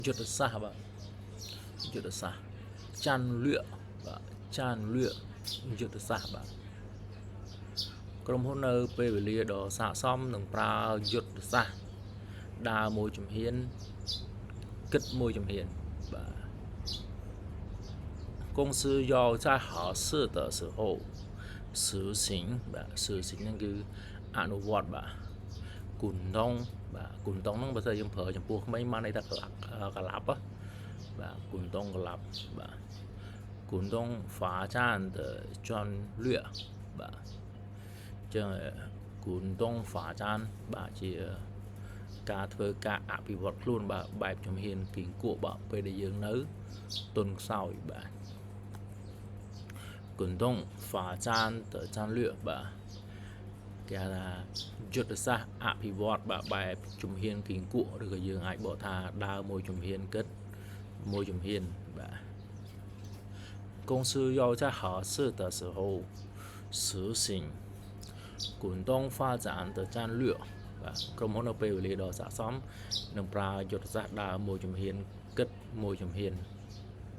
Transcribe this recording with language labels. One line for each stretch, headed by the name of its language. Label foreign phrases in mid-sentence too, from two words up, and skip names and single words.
Khmer: យុទ្ធសាស្ត្របាទយុទ្ធសាស្ត្រចាន់លឿបាទចាន់លឿយុទ្ធសាស្ត្របាទក្រុមហ៊ុននៅពេលវេលាដ៏ស័ក្តិសមនឹងប្រើយុទ្ធសាស្ត្រដើរមួយជំហានគិតមួយជំហានបាទ
Chinese: 公司要在合适的时候实行បាទ实行
Khmer: ហ្នឹងគឺអនុវត្តបាទ គុណដងបាទគុណដងហ្នឹងបើស្អីយើងប្រើចំពោះក្មេងបានន័យថាកឡាប់បាទគុណដងកឡាប់បាទគុណដង
Chinese: 发展的战略
Khmer: បាទចឹងគុណដង发展បាទជាការធ្វើការអភិវឌ្ឍខ្លួនបាទបែបជំហានគីងគក់បាទពេលដែលយើងនៅទុនខ្សោយបាទ គុណដង
Chinese: 发展的战略
Khmer: បាទគេហៅថាយុទ្ធសាស្ត្រអភិវឌ្ឍបែបជំហានគីងគក់ឬក៏យើងអាចបកថាដើរមួយជំហានគិតមួយជំហានបាទ
Chinese: 公司要在合适的时候实行滚动发展的战略
Khmer: បាទក្រុមហ៊ុននៅពេលវេលាដ៏ស័ក្តិសមនឹងប្រើយុទ្ធសាស្ត្រដើរមួយជំហានគិតមួយជំហាន